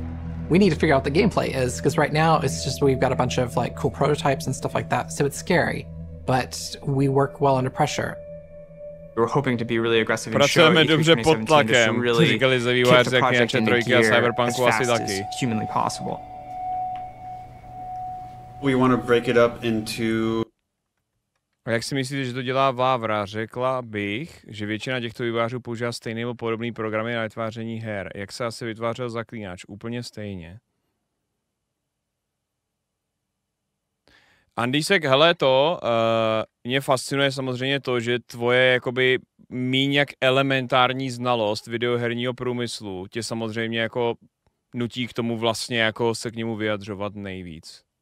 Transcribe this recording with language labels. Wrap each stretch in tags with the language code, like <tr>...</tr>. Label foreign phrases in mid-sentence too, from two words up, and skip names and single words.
<en>We need to figure out what the gameplay is, because right now it's just we've got a bunch of like cool prototypes and stuff like that, so it's scary, but we work well under pressure. We were hoping to be really aggressive and show E3 2017 to really kick the project into gear as fast as humanly possible. We want to break it up into...</en> <cs>A jak si myslíte, že to dělá Vávra? Řekla bych, že většina těchto vývojářů používá stejné nebo podobné programy na vytváření her. Jak se asi vytvářel Zaklínač? Úplně stejně. Andísek, hele mě fascinuje samozřejmě to, že tvoje jakoby míň jak elementární znalost videoherního průmyslu tě samozřejmě jako nutí k tomu vlastně jako se k němu vyjadřovat nejvíc.</cs>